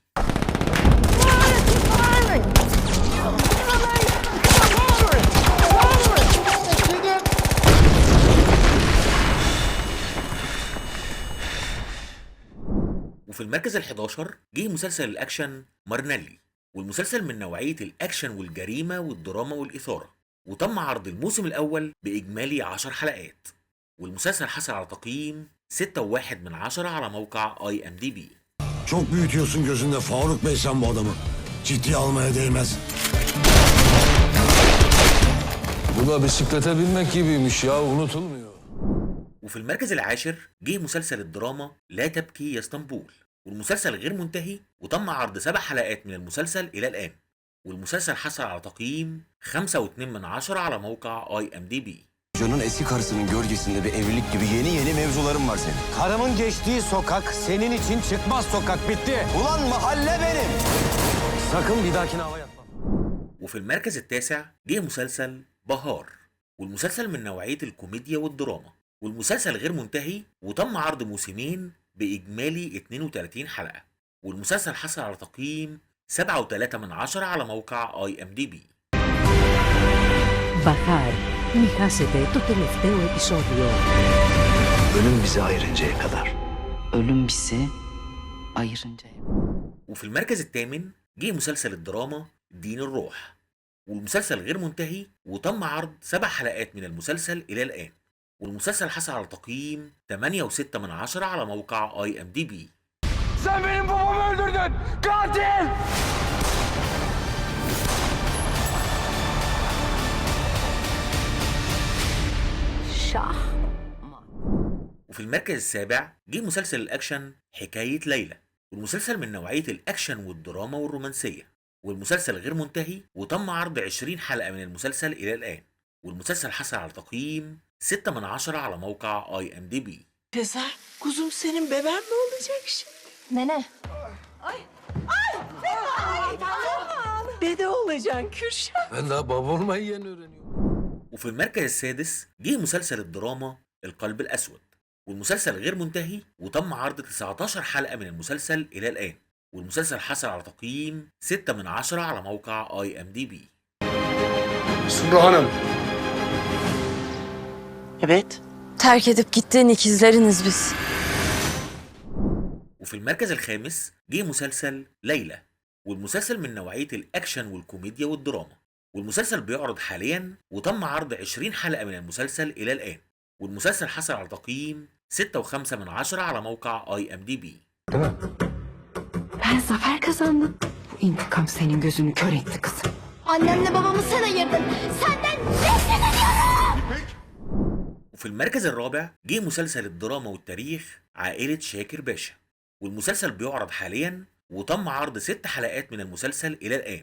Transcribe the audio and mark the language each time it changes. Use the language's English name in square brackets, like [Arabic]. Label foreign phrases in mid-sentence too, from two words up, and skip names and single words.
[Arabic] وفي المركز ال11 جه مسلسل الأكشن مارنيلي، والمسلسل من نوعية الأكشن والجريمة والدراما والإثارة، وتم عرض الموسم الأول بإجمالي 10 حلقات، والمسلسل حصل على تقييم 6.1 على موقع IMDb. [Turkish] Çok büyütüyorsun gözünde Faruk Bey sen bu adamı. Ciddiye almaya değmez. Bu da bisiklete binmek gibiymiş ya, unutulmuyor. [Arabic] وفي المركز العاشر جه مسلسل الدراما لا تبكي يا اسطنبول، والمسلسل غير منتهي وتم عرض 7 حلقات من المسلسل إلى الآن، والمسلسل حصل على تقييم 5.2 على موقع IMDb. [Turkish] John'un eski karısının gölgesinde bir evlilik gibi yeni mevzularım var senin. Karımın geçtiği sokak senin için çıkmaz sokak, bitti. Ulan mahalle benim. Sakın bir dahakine hava yapma. [Arabic] وفي المركز التاسع جه مسلسل بهار، والمسلسل من نوعية الكوميديا والدراما، والمسلسل غير منتهي وتم عرض موسمين بإجمالي 32 حلقة، والمسلسل حصل على تقييم 7.3 على موقع IMDb. [Greek] Bahar, μη χάσετε το τελευταίο επεισόδιο. [Turkish] Ölüm bizi ayırıncaya kadar. Ölüm bizi ayırıncaya. [Arabic] وفي المركز الثامن جه مسلسل الدراما دين الروح، والمسلسل غير منتهي وتم عرض 7 حلقات من المسلسل إلى الآن، والمسلسل حصل على تقييم 8.6 على موقع IMDb. [Turkish] Sen benim babamı öldürdün! Katil! شah. [Arabic] وفي المركز السابع جه مسلسل الأكشن حكاية ليلى، والمسلسل من نوعية الأكشن والدراما والرومانسية، والمسلسل غير منتهي وتم عرض 20 حلقة من المسلسل إلى الآن، والمسلسل حصل على تقييم 6 على موقع IMDb. [Turkish] Sezer, kuzum senin bebeğin mi olacak şimdi? Nene. Dede olacaksın Kürşat. Ben daha baba olmayı yeni öğreniyorum. [Arabic] وفي المركز السادس جه مسلسل الدراما القلب الأسود، والمسلسل غير منتهي وتم عرض 19 حلقة من المسلسل إلى الآن، والمسلسل حصل على تقييم 6 على موقع IMDb. [Turkish] Sumru Hanım. Evet. Terk edip gittiğin ikizleriniz biz. [Arabic] وفي المركز الخامس جه مسلسل ليلى، والمسلسل من نوعية الأكشن والكوميديا والدراما. والمسلسل بيعرض حاليا وتم عرض 20 حلقة من المسلسل إلى الآن. والمسلسل حصل على تقييم 6.5 على موقع IMDb. [Turkish] Ben zafer kazandım. Bu intikam senin gözünü kör etti kızım. Annemle babamı sen ayırdın. Senden nefret ediyorum. [Arabic] وفي المركز الرابع جه مسلسل الدراما والتاريخ عائلة شاكر باشا. والمسلسل بيعرض حاليا وتم عرض 6 حلقات من المسلسل إلى الآن.